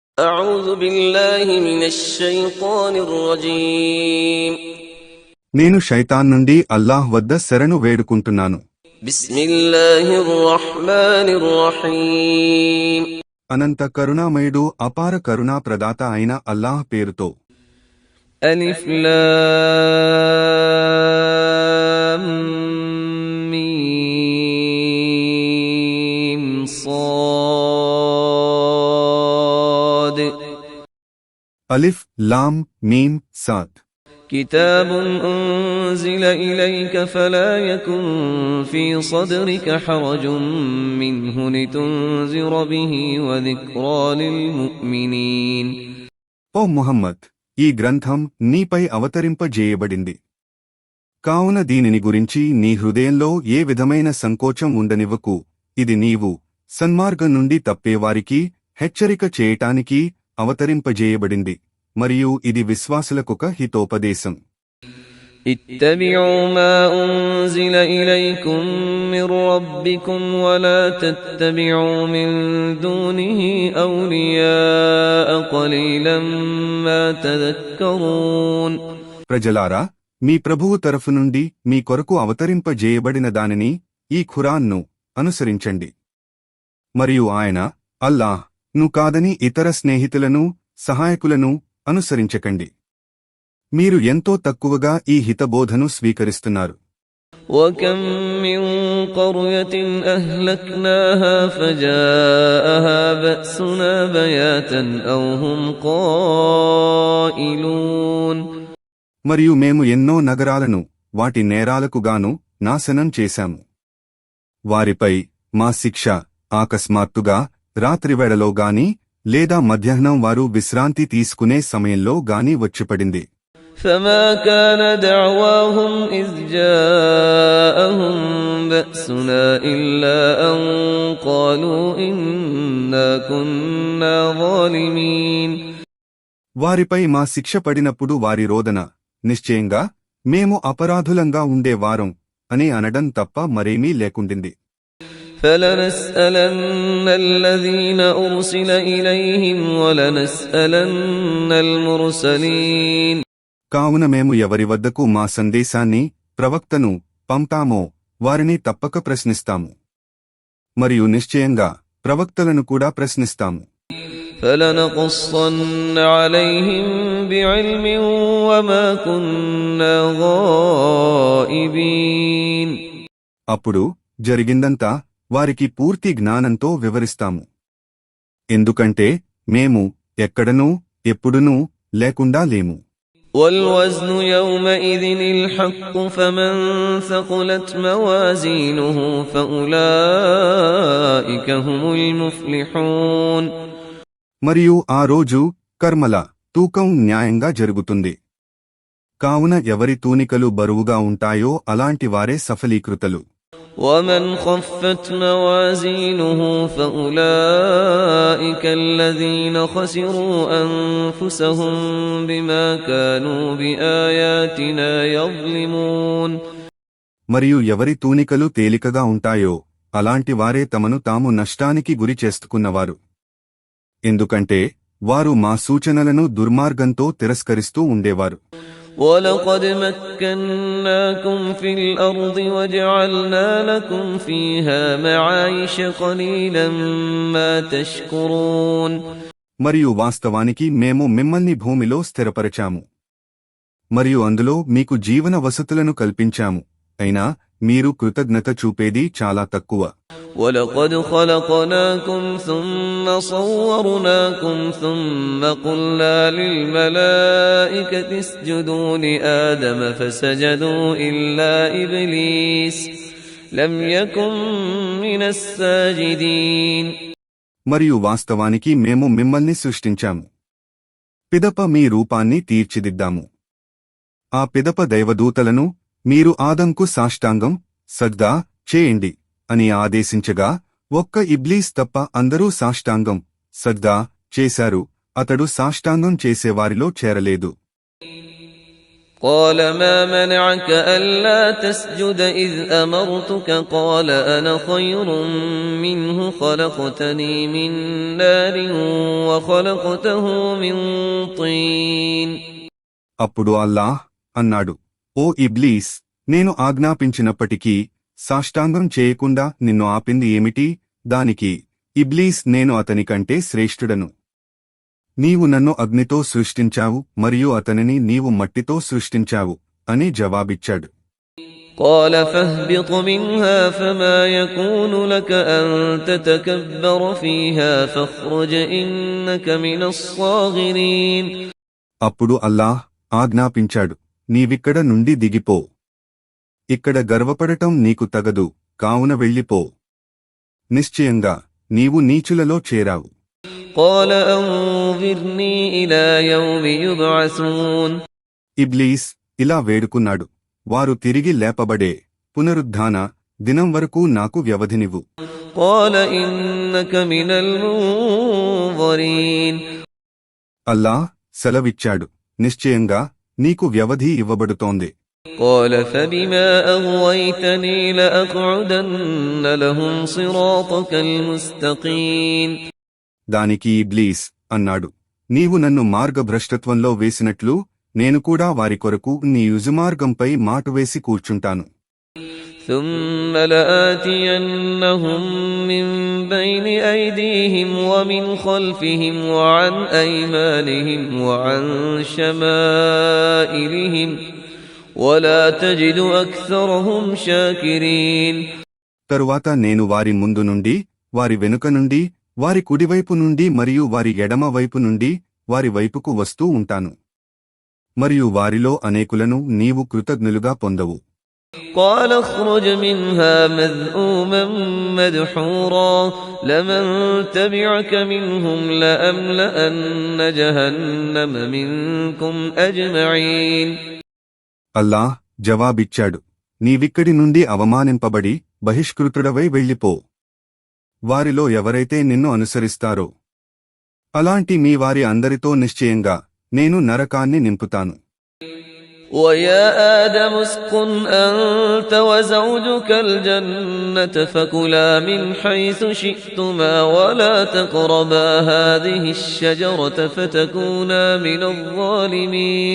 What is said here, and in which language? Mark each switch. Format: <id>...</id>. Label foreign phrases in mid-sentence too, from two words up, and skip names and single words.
<ar>أعوذ بالله من الشيطان الرجيم</ar> <te>నేను శైతాన్ నుండి అల్లాహ్ వద్ద శరణు వేడుకుంటున్నాను.</te> <ar>بسم الله الرحمن الرحيم</ar> <te>అనంత కరుణామయుడు అపార కరుణా ప్రదాత అయిన అల్లాహ్ పేరుతో.</te> <ar>ألف لام ميم صاد ألف لام ميم صاد. كتاب أنزل إليك فلا يكن في صدرك حرج منه لتنذر به وذكرى للمؤمنين.</ar> <te>ఓ ముహమ్మద్, ఈ గ్రంథం నీపై అవతరింపజేయబడింది. కావున దీనిని గురించి నీ హృదయంలో ఏ విధమైన సంకోచం ఉండనివ్వకు. ఇది నీవు సన్మార్గం నుండి తప్పేవారికి హెచ్చరిక చేయటానికి అవతరింపజేయబడింది, మరియు ఇది విశ్వాసులకొక హితోపదేశం.</te> <ar>اتبعوا ما أنزل إليكم من ربكم ولا تتبعوا من دونه أولياء قليلا ما تذكرون.</ar> <te>ప్రజలారా, మీ ప్రభువు తరఫు నుండి మీ కొరకు అవతరింపజేయబడిన దానిని, ఈ ఖురాన్ను అనుసరించండి. మరియు ఆయన అల్లాహ్ ను కాదని ఇతర స్నేహితులను, సహాయకులను అనుసరించకండి. మీరు ఎంతో తక్కువగా ఈ హితబోధను స్వీకరిస్తున్నారు.</te> <ar>وكم من قرية أهلكناها فجاءها بأسنا بياتا أو هم قائلون.</ar> <te>మరియు మేము ఎన్నో నగరాలను వాటి నేరాలకుగాను నాశనం చేశాము. వారిపై మా శిక్ష ఆకస్మాత్తుగా రాత్రివేళలో గాని లేదా మధ్యాహ్నం వారు విశ్రాంతి తీసుకునే సమయంలో గాని వచ్చిపడింది.</te> <ar>فما كان دعواهم إذ جاءهم بأسنا إلا أن قالوا إنا كنا ظالمين.</ar> <te>వారిపై మా శిక్ష పడినప్పుడు వారి రోదన, నిశ్చయంగా మేము అపరాధులంగా ఉండేవారం అని అనడం తప్ప మరేమీ లేకుండింది.</te> <ar>فلنسألن الذين أرسل إليهم ولنسألن المرسلين.</ar> <te>కావున మేము ఎవరి వద్దకు మా సందేశాన్ని, ప్రవక్తను పంపామో వారిని తప్పక ప్రశ్నిస్తాము, మరియు నిశ్చయంగా ప్రవక్తలను కూడా ప్రశ్నిస్తాము.</te> <ar>فلنقصن عليهم بعلم وما كنا غائبين.</ar> <te>అప్పుడు జరిగిందంతా వారికి పూర్తి జ్ఞానంతో వివరిస్తాము. ఎందుకంటే మేము ఎక్కడనూ ఎప్పుడునూ లేకుండా లేము.</te> <ar>والوزن يومئذ الحق فمن ثقلت موازينه فأولئك هم المفلحون.</ar> <te>మరియు ఆ రోజు కర్మల తూకం న్యాయంగా జరుగుతుంది. కావున ఎవరి తూనికలు బరువుగా ఉంటాయో అలాంటి వారే సఫలీకృతలు.</te> <ar>ومن خفت موازينه فأولئك الذين خسروا أنفسهم بما كانوا بآياتنا يظلمون.</ar> <te>మరియు ఎవరి తూనికలు తేలికగా ఉంటాయో అలాంటి వారే తమను తాము నష్టానికి గురి చేసుకున్నవారు. ఎందుకంటే వారు మా సూచనలను దుర్మార్గంతో తిరస్కరిస్తూ ఉండేవారు.</te> <ar>وَلَقَدْ مَكَّنَّاكُمْ فِي الْأَرْضِ وَجَعَلْنَا لَكُمْ فِيهَا مَعَايِشَ قَلِيلًا مَا تَشْكُرُونَ.</ar> <te>మరియు వాస్తవానికి మేము మిమ్మల్ని భూమిలో స్థిరపరచాము, మరియు అందులో మీకు జీవన వసతులను కల్పించాము, అయినా మీరు కృతజ్ఞత చూపేది చాలా తక్కువ.</te> <ar>وَلَقَدْ خَلَقْنَاكُمْ ثُمَّ صَوَّرْنَاكُمْ ثُمَّ قُلْنَا لِلْمَلَائِكَةِ اسْجُدُوا لِآدَمَ فَسَجَدُوا إِلَّا إِبْلِيسَ لَمْ يَكُنْ مِنَ السَّاجِدِينَ.</ar> <te>మరియు వాస్తవానికి మేము మిమ్మల్ని సృష్టించాము, పిదప మీ రూపాన్ని తీర్చిదిద్దాము. ఆ పిదప దైవదూతలను మీరు ఆదంకు సాష్టాంగం సజ్దా చేయండి అని ఆదేశించగా ఒక్క ఇబ్లీస్ తప్ప అందరూ సాష్టాంగం సజ్దా చేశారు. అతడు సాష్టాంగం చేసేవారిలో చేరలేదు.</te> <ar>قال ما منعك ألا تسجد إذ أمرتك قال أنا خير منه خلقتني من نار وخلقته من طين.</ar> <te>అప్పుడు అల్లాహ్ అన్నాడు, ఓ ఇబ్లీస్, నేను ఆజ్ఞాపించినప్పటికీ సాష్టాంగం చేయకుండా నిన్ను ఆపింది ఏమిటి? దానికి ఇబ్లీస్, నేను అతనికంటే శ్రేష్ఠుడను. నీవు నన్ను అగ్నితో సృష్టించావు మరియు అతనిని నీవు మట్టితో సృష్టించావు అని జవాబిచ్చాడు.</te> <ar>قال فاهبط منها فما يكون لك أن تتكبر فيها فاخرج إنك من الصاغرين.</ar> <te>అప్పుడు అల్లాహ్ ఆజ్ఞాపించాడు, నీవిక్కడ నుండి దిగిపో. ఇక్కడ గర్వపడటం నీకు తగదు, కావున వెళ్ళిపో. నిశ్చయంగా నీవు నీచులలో చేరావు.</te> <ar>قال أنظرني إلى يوم يبعثون.</ar> <te>ఇబ్లీస్ ఇలా వేడుకున్నాడు, వారు తిరిగి లేపబడే పునరుద్ధాన దినం వరకు నాకు వ్యవధినివ్వు.</te> <ar>قال إنك من المنظرين.</ar> <te>అల్లాహ్ సెలవిచ్చాడు, నిశ్చయంగా నీకు వ్యవధి ఇవ్వబడుతోంది.</te> <ar>قال فبما أغويتني لأقعدن لهم صراطك المستقيم.</ar> <te>దానికి ఇబ్లీస్ అన్నాడు, నీవు నన్ను మార్గభ్రష్టత్వంలో వేసినట్లు నేను కూడా వారి కొరకు నీ యుజమార్గంపై మాటువేసి కూర్చుంటాను.</te> <ar>ثم لآتينهم من بين أيديهم ومن خلفهم وعن أيمانهم وعن شمائلهم ولا تجد أكثرهم شاكرين.</ar> <te>తరువాత నేను వారి ముందు నుండి, వారి వెనుక నుండి, వారి కుడివైపు నుండి మరియు వారి ఎడమ వైపు నుండి వారి వైపుకు వస్తూ ఉంటాను. మరియు వారిలో అనేకులను నీవు కృతజ్ఞులుగా పొందవు.</te> <ar>قال اخرج منها مذءوما مدحورا لمن تبعك منهم لأملأن جهنم منكم أجمعين.</ar> <te>అల్లాహ్ జవాబిచ్చాడు, నీవిక్కడి నుండి అవమానింపబడి బహిష్కృతుడవై వెళ్ళిపో. వారిలో ఎవరైతే నిన్ను అనుసరిస్తారో అలాంటి మీ వారి అందరితో నిశ్చయంగా నేను నరకాన్ని నింపుతాను.</te> <ar>ويا آدم اسكن أنت وزوجك الجنة فكلا من حيث شئتما ولا تقربا هذه الشجرة فتكونا من الظالمين.</ar>